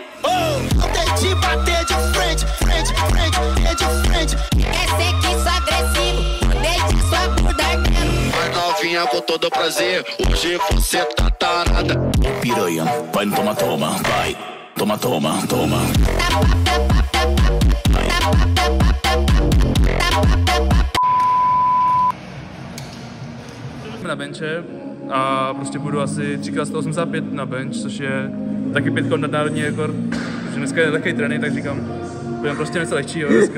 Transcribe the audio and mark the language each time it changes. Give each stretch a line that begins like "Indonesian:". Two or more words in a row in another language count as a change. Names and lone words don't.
Portuguese: Não tem de bater de frente, frente, frente, é de frente. Quer ser que sou agressivo, deixa sua bunda ardendo. Vai novinha com todo prazer, hoje você tá tarada. Piranha, vai no toma, toma, vai. Toma, toma, toma.
Czech: Na benče a prostě budu asi 3x185 na bench, což je taky 5 nadnárodní rekord. Takže dneska je lehký trénink, tak říkám, Budeme prostě něco lehčího dneska.